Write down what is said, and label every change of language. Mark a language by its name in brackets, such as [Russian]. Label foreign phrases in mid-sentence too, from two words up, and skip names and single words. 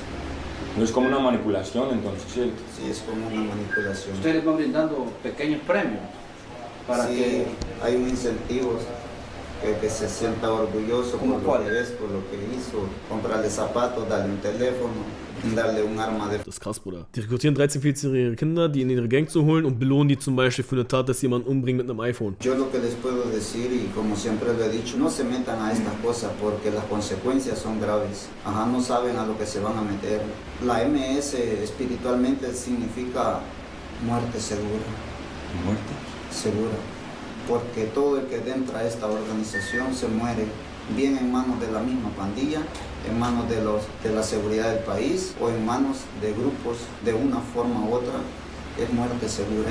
[Spanish] No es como una manipulación entonces, ¿cierto? Sí, es como una manipulación. Ustedes van brindando pequeños premios para sí, que... hay un incentivo que se sienta orgulloso por lo que es, por lo que hizo. Comprarle zapatos, darle un teléfono, darle un arma de... [German] Das ist krass, Bruder. Die rekrutieren 13-, 14-jährige Kinder, die in ihre Gang zu holen und belohnen die zum Beispiel für eine Tat, dass sie jemanden umbringen mit einem iPhone. [Spanish] Yo lo que les puedo decir, y como siempre lo he dicho, no se metan a estas cosas porque las consecuencias son graves. Ajá, no saben a lo que se van a meter. La MS espiritualmente significa muerte segura. ¿Muerte? Segura. Porque todo el que entra a esta organización se muere, bien en manos de la misma pandilla, en manos de la seguridad del país o en manos de grupos de una forma u otra, es muerte segura.